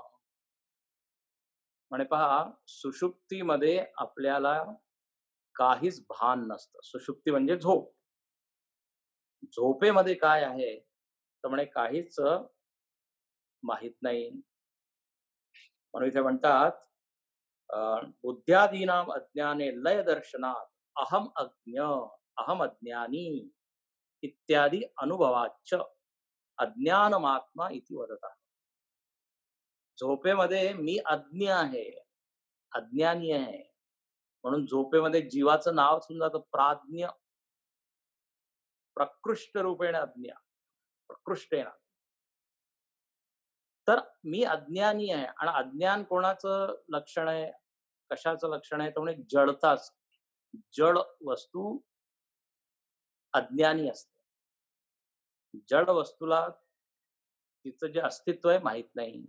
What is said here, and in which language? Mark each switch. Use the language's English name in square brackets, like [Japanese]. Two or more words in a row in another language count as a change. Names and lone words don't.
[Marathi] म्हणे पहा, सुषुप्तीमध्ये आपल्याला काहीच भान नसतं. सुषुप्ती म्हणजे झोप. झोपेमध्ये काय आहे तर म्हणे काहीच माहित नाही. म्हणून इथे म्हणतात [Sanskrit] बुद्ध्यादीनाम अज्ञाने लय दर्शनात अहम अज्ञ अहम अज्ञानी इत्यादी अनुभवाच अज्ञानमात्मा इति वदता. [Marathi] झोपेमध्ये मी अज्ञ आहे, अज्ञानी आहे. म्हणून झोपेमध्ये जीवाचं नाव सुद्धा जातं प्राज्ञ. [Sanskrit] प्रकृष्ट रूपेण अज्ञ, प्रकृष्टेन. [Marathi] तर मी अज्ञानी आहे. आणि अज्ञान कोणाचं लक्षण आहे, कशाचं लक्षण आहे, तर म्हणजे जडताच. जड वस्तू अज्ञानी असते. जड वस्तूला तिचं जे अस्तित्व आहे माहित नाही.